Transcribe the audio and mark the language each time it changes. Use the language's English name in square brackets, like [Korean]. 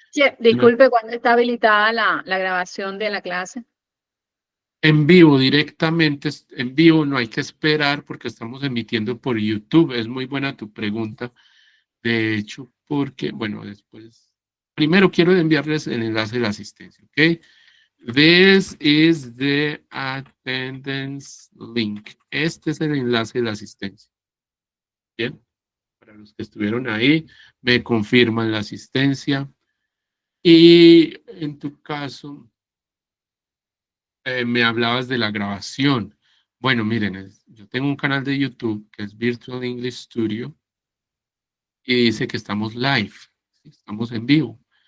[Spanish] Sí, disculpe, ¿cuándo está habilitada la grabación de la clase? En vivo, directamente, en vivo, no hay que esperar porque estamos emitiendo por YouTube. Es muy buena tu pregunta. De hecho, porque, bueno, después, primero quiero enviarles el enlace de la asistencia, ¿ok? [English] This is the attendance link. [Spanish] Este es el enlace de la asistencia. Bien, para los que estuvieron ahí, me confirman la asistencia. Y en tu caso, me hablabas de la grabación. Bueno, miren, yo tengo un canal de YouTube que es Virtual English Studio y dice que estamos live, ¿sí? Estamos en vivo.